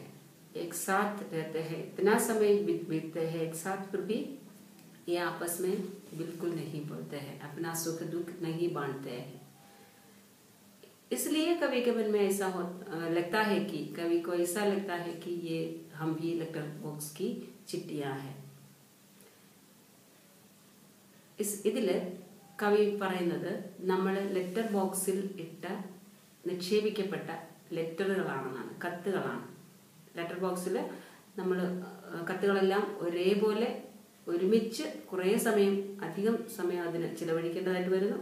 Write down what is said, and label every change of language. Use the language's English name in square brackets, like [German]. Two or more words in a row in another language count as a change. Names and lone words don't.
[Hindi] एक साथ रहते हैं, इतना समय बीतते हैं एक साथ, फिर भी ये आपस में बिल्कुल नहीं बोलते हैं, अपना सुख दुख नहीं बांटते हैं. इसलिए कवि के मन में ऐसा लगता है कि कवि को ऐसा लगता है कि ये हम भी [English] letter box [Hindi] की चिट्ठियाँ हैं. [Malayalam] ഇതിൽ കവി പറയുന്നത് നമ്മൾ [English] letter box [Malayalam] നിക്ഷേപിക്കപ്പെട്ട ലെറ്ററുകളാണെന്നാണ്, കത്തുകളാണ്. [English] letter box [Malayalam] നമ്മൾ കത്തുകളെല്ലാം ഒരേപോലെ ഒരുമിച്ച് കുറേ അധികം സമയം അതിന് ചിലവഴിക്കേണ്ടതായിട്ട് വരുന്നു.